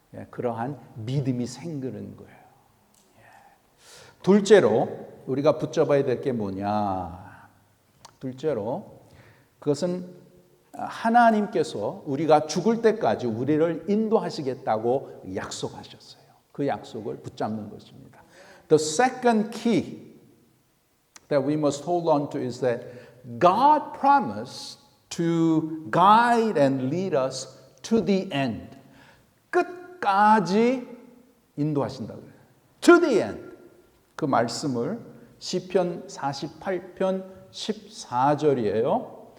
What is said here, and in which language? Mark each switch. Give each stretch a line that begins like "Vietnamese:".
Korean: 그러한 믿음이 생기는 거예요. 둘째로 우리가 붙잡아야 될 게 뭐냐? 둘째로 그것은 하나님께서 우리가 죽을 때까지 우리를 인도하시겠다고 약속하셨어요. 그 약속을 붙잡는 것입니다.
English: The second key that we must hold on to is that God promised to guide and lead us to the end.
Korean: 끝까지 인도하신다고 해요.
English: To the end.
Korean: 그 말씀을 시편 48편 14절이에요.